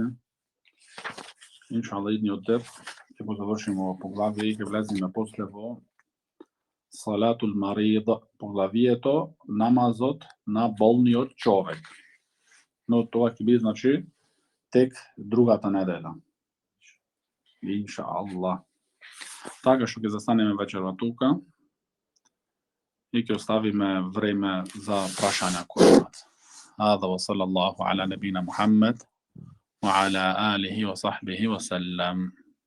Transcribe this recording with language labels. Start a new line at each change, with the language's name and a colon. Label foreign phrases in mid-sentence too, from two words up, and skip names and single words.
Macedonian: Иншала идниот дет ќе го завршиме ова поглавие и ќе влеземе после во
Arabic: صلاة المريض,
Macedonian: поглавието намазот на болниот човек. Но тоа ќе биде, значи, тек другата недела. Иншааллах. Така што ќе застанеме вечерва тука и ќе оставиме време за прашања кои имат.
Arabic: هذا وصلى الله على نبينا محمد وعلى آله وصحبه وسلم.